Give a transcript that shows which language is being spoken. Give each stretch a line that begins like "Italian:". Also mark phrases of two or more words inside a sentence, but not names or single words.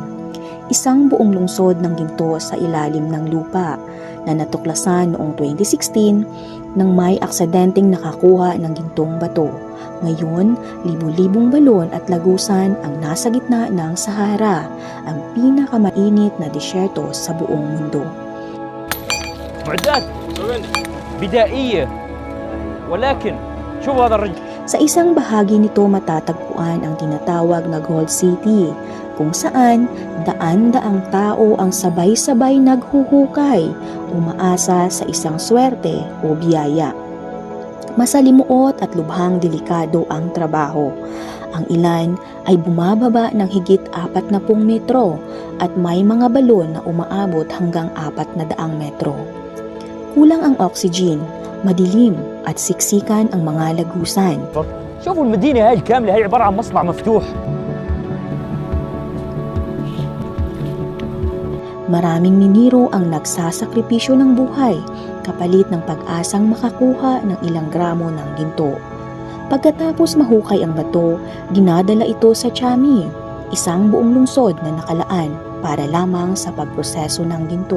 Filipino: Isang buong lungsod ng ginto sa ilalim ng lupa na natuklasan noong 2016 nang may aksidenteng nakakuha ng gintong bato. Ngayon, libu-libong balon at lagusan ang nasa gitna ng Sahara, ang pinakamainit na disyerto sa buong mundo.
Arabic: معدات بدائية ولكن
Filipino: Sa isang bahagi nito matatagpuan ang tinatawag na Gold City, kung saan daan-daang tao ang sabay-sabay naghuhukay, umaasa sa isang swerte o biyaya. Masalimuot at lubhang delikado ang trabaho. Ang ilan ay bumababa ng higit 40 metro at may mga balon na umaabot hanggang 400 metro. Kulang ang oxygen, madilim at siksikan ang mga lagusan.
Arabic: شوفوا المدينة هاي كاملة هي عبارة عن مصنع مفتوح.
Filipino: Maraming minero ang nagsasakripisyo ng buhay kapalit ng pag-asang makakuha ng ilang gramo ng ginto. Pagkatapos mahukay ang bato, dinadala ito sa Chami, isang buong lungsod na nakalaan para lamang sa pagproseso ng ginto.